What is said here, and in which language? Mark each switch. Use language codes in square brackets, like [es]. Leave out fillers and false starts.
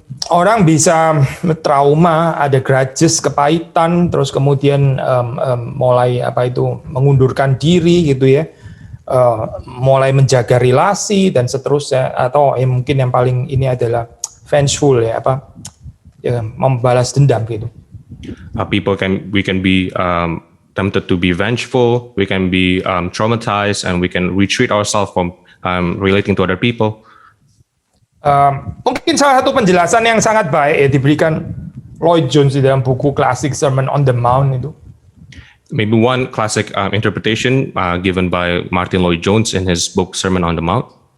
[id] Orang bisa trauma, ada grudges, kepahitan, terus kemudian mulai mengundurkan diri gitu ya, mulai menjaga relasi dan seterusnya, atau mungkin yang paling ini adalah vengeful ya, membalas dendam gitu. [en] We can be tempted to be vengeful, we can be traumatized, and we can retreat ourselves from relating to other people. [id] Mungkin salah satu penjelasan yang sangat baik ya diberikan Lloyd Jones di dalam buku klasik Sermon on the Mount itu. [en] Maybe one classic interpretation given by Martin Lloyd Jones in his book Sermon on the Mount.